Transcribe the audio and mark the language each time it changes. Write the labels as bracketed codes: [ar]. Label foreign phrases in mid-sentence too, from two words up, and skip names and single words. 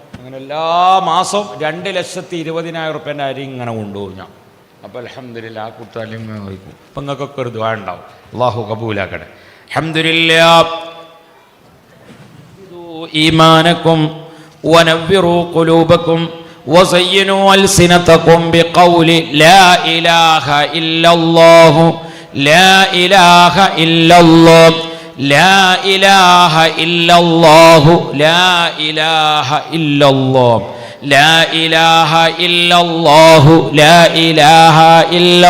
[ml] അങ്ങനെ എല്ലാ മാസവും 2,20,000 റുപ്യേൻ്റെ അരി ഇങ്ങനെ കൊണ്ടുപോകും ഞാൻ. അപ്പോൾ അൽഹംദുലില്ലാ ആ കുട്ടാലും നോക്കും. അപ്പം നിങ്ങൾക്കൊക്കെ ഒരു ദുആ ഉണ്ടാവും. അള്ളാഹു കബൂലാക്കട്ടെ. [ar] അൽഹംദുലില്ലാ. إيمانكم ونوروا قلوبكم وزينوا ألسنتكم بقول لا إله إلا الله لا إله إلا الله لا إله إلا الله لا إله إلا الله لا إله إلا الله لا إله إلا